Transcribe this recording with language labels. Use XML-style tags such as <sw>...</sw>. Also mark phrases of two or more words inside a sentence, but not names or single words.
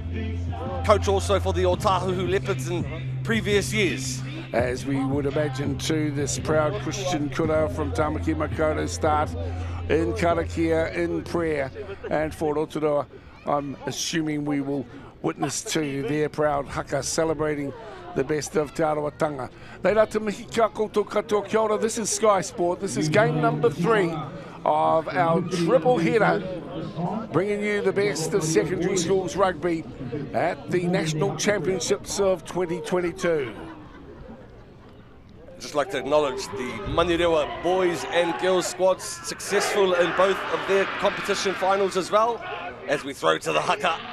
<en>Coach also for the Otahuhu Leopards in previous years. As we would imagine too, this proud Christian kura from Tamaki Makaurau start in karakia, in prayer, and for Rotorua, I'm assuming we will witness to their proud haka celebrating the best of Te Arawatanga.</en> <mi>Reira te mihi kia koutou katoa, kia ora.</mi> <en>This is Sky Sport. This is game number 3 of our triple header, bringing you the best of secondary schools rugby at the National Championships of 2022. I'd just like to acknowledge the Manirewa boys and girls squads, successful in both of their competition finals as well, as we throw to the haka.</en>